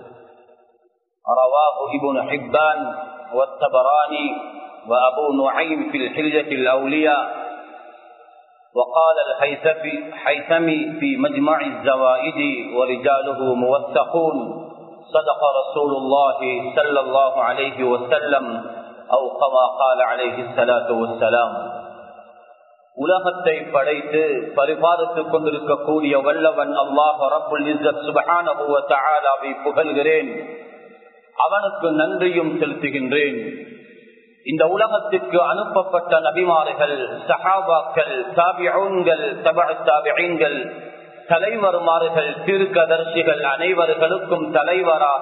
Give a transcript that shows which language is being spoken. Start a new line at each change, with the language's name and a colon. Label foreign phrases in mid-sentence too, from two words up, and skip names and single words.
Arabic: رواه ابن حبان والطبراني وأبو نعيم في الحلية الأولياء وقال الحيثمي في مجمع الزوائد ورجاله موثقون صدق رسول الله صلى الله عليه وسلم أو كما قال عليه الصلاة والسلام
Tamil: உலகத்தை படைத்து பரிபாலித்துக் கொண்டிருக்கக்கூடிய வல்லவன் அல்லாஹ்
Arabic: رب العزة سبحانه وتعالى
Tamil: புகழ்கிறேன், அவனுக்கு நன்றியும் செலுத்துகின்றேன். இந்த உலகத்திற்கு அனுப்பப்பட்ட நபிமார்கள், சஹாபாக்கள், தாபிஊன்கள், தபஅ தாபிஈன்கள், தலைவர்மார்கள், தீர்க்கதரிசிகள் அனைவர்களுக்கும் தலைவராக